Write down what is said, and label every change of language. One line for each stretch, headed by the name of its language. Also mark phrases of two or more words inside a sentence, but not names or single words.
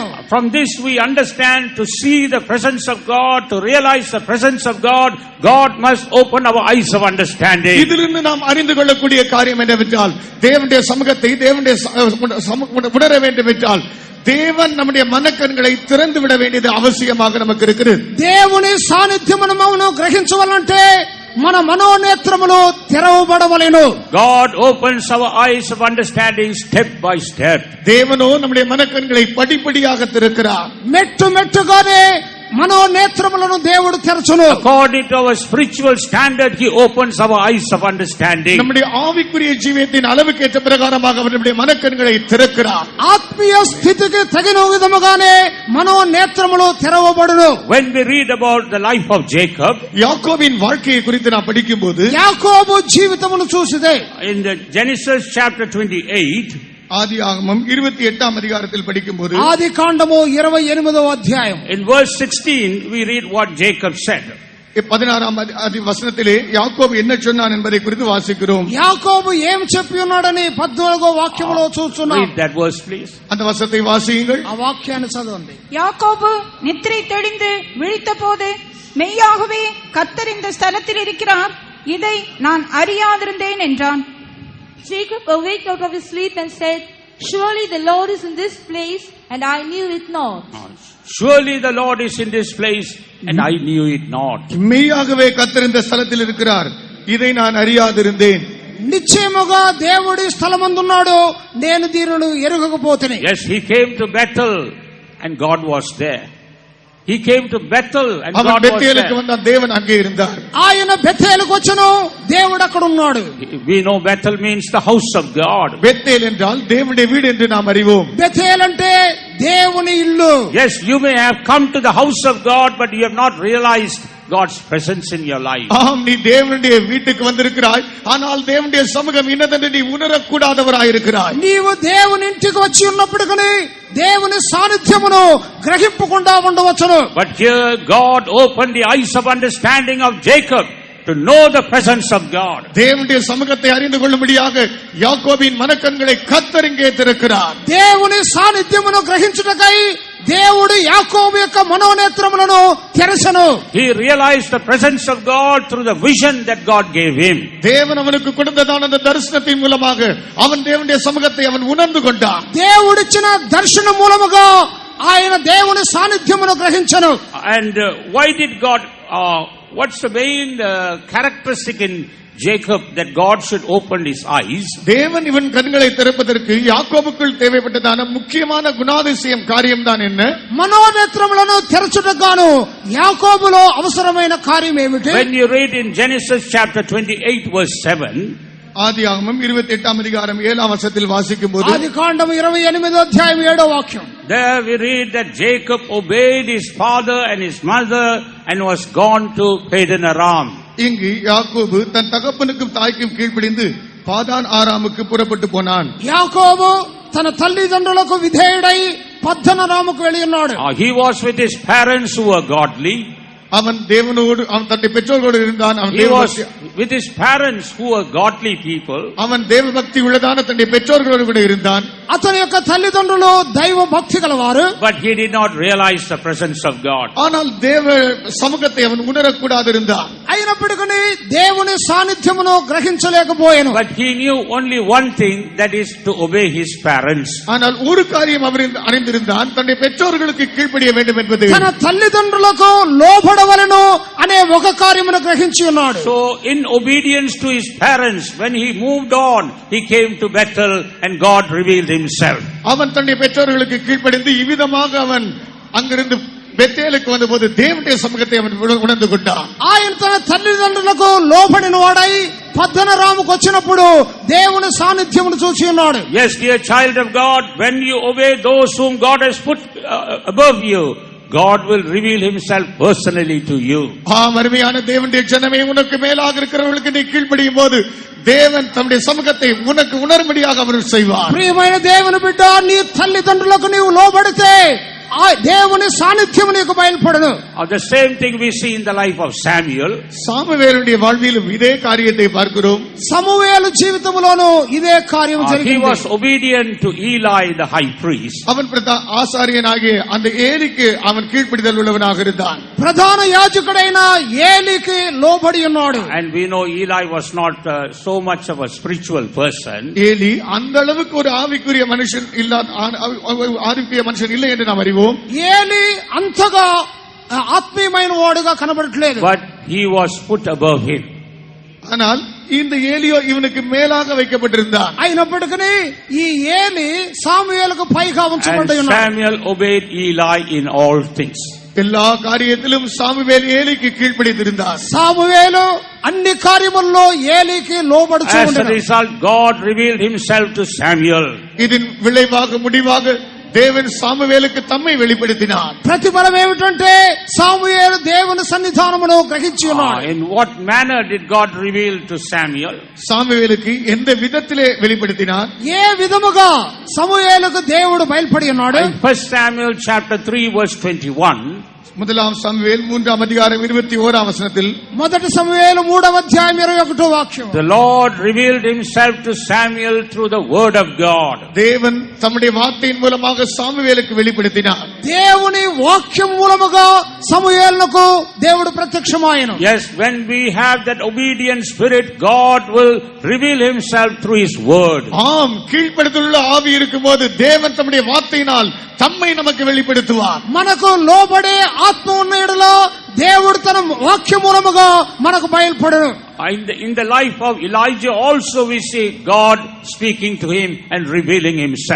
English: From this we understand, to see the presence of God, to realize the presence of God, God must open our eyes of understanding.
Tamil: இதிலிருந்து நாம் அறிந்து கொள்ளக்கூடிய காரியம் என்னவென்றால், தேவனுடைய சமூகத்தை தேவனுடைய உணர வேண்டும் என்றால் தேவன் நம்முடைய மனக்கண்களை திறந்து விட வேண்டியது அவசியமாக நமக்கு இருக்கிறது.
Telugu: దేవుని సాన్నిధ్యమును మనం గ్రహించవాలంటే మన మనోనేత్రములు తెరవబడవలెను.
English: God opens our eyes of understanding step by step.
Tamil: தேவனோ நம்முடைய மனக்கண்களை படிப்படியாக திறக்கிறார்.
Telugu: మెట్టు మెట్టుగానే మనోనేత్రములను దేవుడు తెరచును.
English: According to our spiritual standard, He opens our eyes of understanding.
Tamil: நம்முடைய ஆவிக்குரிய ஜீவியத்தின் அளவுக்கு ஏற்ற பிரகாரமாக அவர் நம்முடைய மனக்கண்களை திறக்கிறார்.
Telugu: ఆత్మీయ స్థితికి తగిన విధముగానే మనోనేత్రములు తెరవబడును.
English: When we read about the life of Jacob,
Tamil: யாக்கோபின் வாழ்க்கையை குறித்து நாம் படிக்கும்போது,
Telugu: యాకోబు జీవితమును చూసిదే
English: in the Genesis chapter 28,
Tamil: ஆதியாகமம் 28ஆம் அதிகாரத்தில் படிக்கும்போது,
Telugu: ఆది కాండము 28వ అధ్యాయం
English: in verse 16 we read what Jacob said.
Tamil: 16ஆம் வசனத்திலே யாக்கோபு என்ன சொன்னான் என்பதை குறித்து வாசிக்கிறோம்.
Telugu: యాకోబు ఏం చెప్పి ఉన్నాడని 14వ వాక్యములో చూస్తున్నాం.
English: Read that verse please.
Tamil: அந்த வசனத்தை வாசியுங்கள்.
Telugu: ఆ వాక్యాన్ని చదవండి.
Tamil: யாக்கோபு நித்திரை தெளிந்து விழித்த போது மெய்யாகவே கர்த்தர் இந்த ஸ்தலத்தில் இருக்கிறார், இதை நான் அறியாதிருந்தேன் என்றான்.
English: Jacob awaked out of his sleep and said, surely the Lord is in this place, and I knew it not. Surely the Lord is in this place, and I knew it not.
Tamil: மெய்யாகவே கர்த்தர் இந்த ஸ்தலத்தில் இருக்கிறார், இதை நான் அறியாதிருந்தேன்.
Telugu: నిశ్చయముగా దేవుడి స్థలమందున్నాడు, నేను దీనిని ఎరుగకపోతేనే.
English: Yes, he came to Bethel and God was there. He came to Bethel and
Tamil: அவன்
English: God was
Tamil: பெத்தேலுக்கு
English: there.
Tamil: வந்தான், தேவன் அங்கே இருந்தார்.
Telugu: ఆయన బెతేలుకు వచ్చెను, దేవుడు అక్కడ ఉన్నాడు.
English: We know Bethel means the house of God.
Tamil: பெத்தேல் என்றால் தேவனுடைய வீடு என்று நாம் அறிவோம்.
Telugu: బెతేల్ అంటే దేవుని ఇల్లు.
English: Yes, you may have come to the house of God, but you have not realized God's presence in your life.
Tamil: ஆம், நீ தேவனுடைய வீட்டுக்கு வந்திருக்கிறாய், ஆனால் தேவனுடைய சமூகம் இன்னதென்று நீ உணரக்கூடாதவராய் இருக்கிறாய்.
Telugu: నీవు దేవుని ఇంటికి వచ్చి ఉన్నప్పటికీ దేవుని సాన్నిధ్యమును గ్రహింపకుండా ఉండవచ్చును.
English: But here God opened the eyes of understanding of Jacob to know the presence of God.
Tamil: தேவனுடைய சமூகத்தை அறிந்து கொள்ளும்படியாக யாக்கோபின் மனக்கண்களை கர்த்தர் இங்கே திறக்கிறார்.
Telugu: దేవుని సాన్నిధ్యమును గ్రహించుటకై దేవుడు యాకోబు యొక్క మనోనేత్రములను తెరచెను.
English: He realized the presence of God through the vision that God gave him.
Tamil: தேவன் அவனுக்கு கொடுத்ததான அந்த தரிசனத்தின் மூலமாக அவன் தேவனுடைய சமூகத்தை அவன் உணர்ந்து கொண்டான்.
Telugu: దేవుడిచ్చిన దర్శనం మూలముగా ఆయన దేవుని సాన్నిధ్యమును గ్రహించెను.
English: And why did God, what's the main characteristic in Jacob that God should open his eyes?
Tamil: தேவன் இவன் கண்களை திறப்பதற்கு யாக்கோபுக்குள் தேவைப்பட்டதான முக்கியமான குணாதிசயம் காரியம்தான் என்ன?
Telugu: మనోనేత్రములను తెరచుటగాను యాకోబులో అవసరమైన కార్యం ఏమిటి?
English: When you read in Genesis chapter 28 verse 7,
Tamil: ஆதியாகமம் 28ஆம் அதிகாரம் 7ஆம் வசனத்தில் வாசிக்கும்போது,
Telugu: ఆది కాండము 28వ అధ్యాయం 7వ వాక్యం.
English: there we read that Jacob obeyed his father and his mother and was gone to Padan Aram.
Tamil: இங்கு யாக்கோபு தன் தகப்பனுக்கும் தாய்க்கும் கீழ்ப்படிந்து பாதான் ஆராமுக்கு புறப்பட்டு போனான்.
Telugu: యాకోబు తన తల్లిదండ్రులకు విధేయుడై పద్దనరాముకు వెళ్ళి ఉన్నాడు.
English: He was with his parents who were godly.
Tamil: அவன் தேவனோடு அவன் தன்னுடைய பெற்றோர்களோடு இருந்தான்.
English: He was with his parents who were godly people.
Tamil: அவன் தேவ பக்தி உள்ளதான தன்னுடைய பெற்றோர்களோடு கூட இருந்தான்.
Telugu: అతని యొక్క తల్లిదండ్రులు దైవ భక్తి గలవారు.
English: but he did not realize the presence of God.
Tamil: ஆனால் தேவ சமூகத்தை அவன் உணரக்கூடாது இருந்தான்.
Telugu: అయినప్పటికీ దేవుని సాన్నిధ్యమును గ్రహించలేకపోయాను.
English: But he knew only one thing, that is to obey his parents.
Tamil: ஆனால் ஒரு காரியம் அவர் அறிந்திருந்தான், தன்னுடைய பெற்றோர்களுக்கு கீழ்ப்படிய வேண்டும் என்பது.
Telugu: తన తల్లిదండ్రులకు లోబడవలెను అనే ఒక కార్యమును గ్రహించి ఉన్నాడు.
English: So in obedience to his parents, when he moved on, he came to Bethel and God revealed himself.
Tamil: அவன் தன்னுடைய பெற்றோர்களுக்கு கீழ்ப்படிந்து இவ்விதமாக அவன் அங்கிருந்து பெத்தேலுக்கு வந்தபோது தேவனுடைய சமூகத்தை அவன் உணர்ந்து கொண்டான்.
Telugu: ఆయన తన తల్లిదండ్రులకు లోబడిన వాడై పద్దనరాముకు వచ్చినప్పుడు దేవుని సాన్నిధ్యమును చూసి ఉన్నాడు.
English: Yes, dear child of God, when you obey those whom God has put above you, God will reveal himself personally to you.
Tamil: அருமையான தேவனுடைய ஜனமே, உனக்கு மேலாக இருக்கிறவர்களுக்கு நீ கீழ்ப்படியும் போது தேவன் தம்முடைய சமூகத்தை உனக்கு உணர்மடியாக அவர் செய்வார்.
Telugu: ప్రియమైన దేవుని బిడ్డ, నీ తల్లిదండ్రులకు నీవు లోబడితే ఆ దేవుని సాన్నిధ్యం నీకు బయలుపడను.
English: The same thing we see in the life of Samuel.
Tamil: சாமுவேலுடைய வாழ்விலும் இதே காரியத்தை பார்க்கிறோம்.
Telugu: సమూయేలు జీవితంలోనూ ఇదే కార్యం
English: He
Telugu: జరిగింది.
English: was obedient to Eli the high priest.
Tamil: அவன் ஆசாரியனாகிய அந்த ஏலிக்கு அவன் கீழ்ப்படிதல் உள்ளவனாக இருந்தான்.
Telugu: ప్రధాన యాజకుడైన ఏలీకి లోబడి ఉన్నాడు.
English: And we know Eli was not so much of a spiritual person.
Tamil: ஏலி அந்த அளவுக்கு ஒரு ஆவிக்குரிய மனுஷன் இல்லை என்று நாம் அறிவோம்.
Telugu: ఏలీ అంతగా ఆత్మీయమైన వాడుగా కనబడట్లేదు.
English: But he was put above him.
Tamil: ஆனால் இந்த ஏலியோ இவனுக்கு மேலாக வைக்கப்பட்டிருந்தான்.
Telugu: అయినప్పటికీ ఈ ఏలీ సాముయేలుకు పైగా ఉంచబడి
English: And
Telugu: ఉన్నాడు.
English: Samuel obeyed Eli in all things.
Tamil: எல்லா காரியத்திலும் சாமுவேல் ஏலிக்கு கீழ்ப்படிந்திருந்தார்.
Telugu: సాముయేలు అన్ని కార్యముల్లో ఏలీకి లోబడుచూ
English: As a
Telugu: ఉండెను.
English: result, God revealed himself to Samuel.
Tamil: இதன் விளைவாக முடிவாக தேவன் சாமுவேலுக்கு தம்மை வெளிப்படுத்தினார்.
Telugu: ప్రతిఫలం ఏమిటంటే సాముయేలు దేవుని సన్నిధానమును గ్రహించి ఉన్నాడు.
English: In what manner did God reveal to Samuel?
Tamil: சாமுவேலுக்கு எந்த விதத்திலே வெளிப்படுத்தினார்?
Telugu: ఏ విధముగా సమూయేలుకు దేవుడు బయలుపడి ఉన్నాడు?
English: In 1 Samuel chapter 3 verse 21,
Tamil: முதலாம் சாமுவேல் 3ஆம் அதிகாரம் 21ஆம் வசனத்தில்,
Telugu: మొదటి సమూయేలు 3వ అధ్యాయం 21వ వాక్యం,
English: the Lord revealed himself to Samuel through the word of God.
Tamil: தேவன் தம்முடைய வார்த்தையின் மூலமாக சாமுவேலுக்கு வெளிப்படுத்தினார்.
Telugu: దేవుని వాక్యం మూలముగా సమూయేలుకు దేవుడు ప్రత్యక్షమాయెను.
English: Yes, when we have that obedient spirit, God will reveal himself through his word.
Tamil: ஆம், கீழ்ப்படுதலுள்ள ஆவி இருக்கும்போது தேவன் தம்முடைய வார்த்தையினால் தம்மை நமக்கு வெளிப்படுத்துவார்.
Telugu: మనకు లోబడే ఆత్మ ఉన్న యెడల దేవుడు తన వాక్యం మూలముగా మనకు బయలుపడును.
English: In the life of Elijah also we see God speaking to him and revealing himself.